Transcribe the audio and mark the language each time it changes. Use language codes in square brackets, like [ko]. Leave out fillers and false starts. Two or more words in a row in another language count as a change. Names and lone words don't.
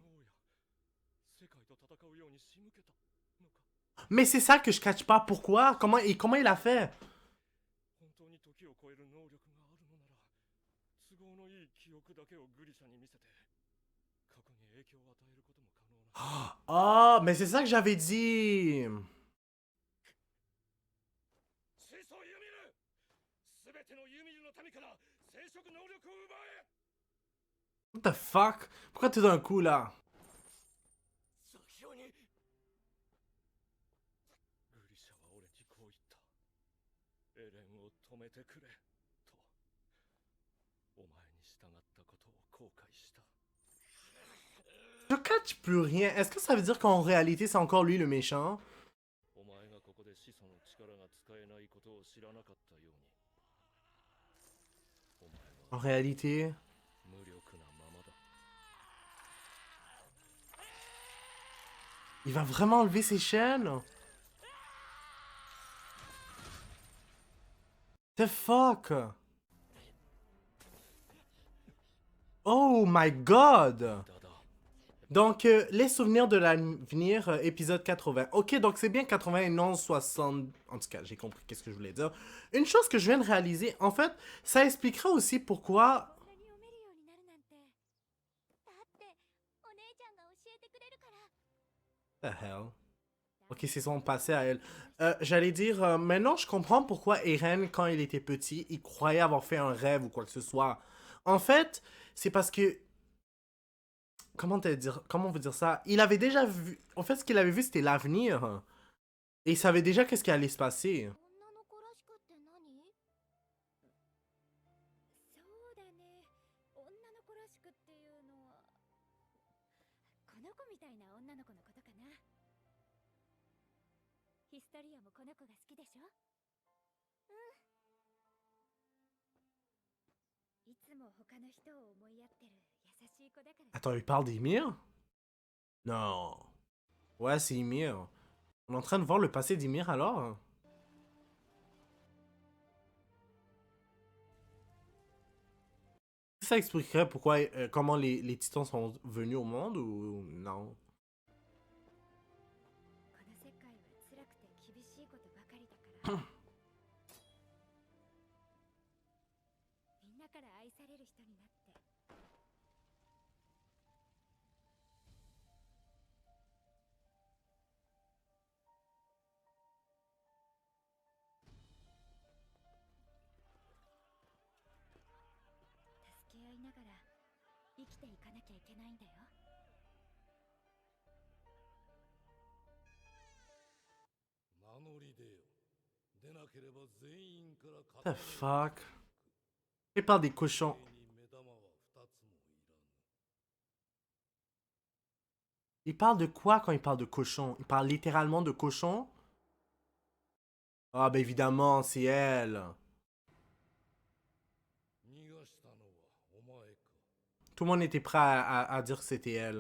[fr] Mais c'est ça que je catch pas. Pourquoi? Comment il a fait? Ah, mais c'est ça que j'avais dit. [en] What the fuck? [fr] Pourquoi tout d'un coup là? Je catch plus rien. Est-ce que ça veut dire qu'en réalité c'est encore lui le méchant? En réalité. Il va vraiment enlever ses chaînes? [en] The fuck? Oh my god! [fr] Donc, les souvenirs de l'avenir, épisode 80. Ok, donc c'est bien 80 et non 60. En tout cas, j'ai compris qu'est-ce que je voulais dire. Une chose que je viens de réaliser, en fait, ça expliquera aussi pourquoi... [en] The hell? [fr] Ok, c'est son passé à elle. J'allais dire, maintenant je comprends pourquoi Eren, quand il était petit, il croyait avoir fait un rêve ou quoi que ce soit. En fait, c'est parce que comment on veut dire ça? Il avait déjà vu. En fait, ce qu'il avait vu, c'était l'avenir. Et il savait déjà qu'est-ce qui allait se passer. [ja] しくっていうのはこの子みたいな女の子のことかな。ヒストリアもこの子が好きでしょ。いつも他の人を思いやってる優しい子だから。 [fr] Attends, il parle d'Ymir? Non. Ouais, c'est Ymir. On est en train de voir le passé d'Ymir alors? Ça expliquerait pourquoi, comment les titans sont venus au monde ou non? [ja] この世界は辛くて厳しいことばかりだからみんなから愛される人になって。助け合いながら生きていかなきゃいけないんだよ。名乗り出よ。出なければ全員から [en] The fuck? [fr] Il parle des cochons. Il parle de quoi quand il parle de cochons? Il parle littéralement de cochons? Ah, ben évidemment, c'est elle. Tout le monde était prêt à dire que c'était elle.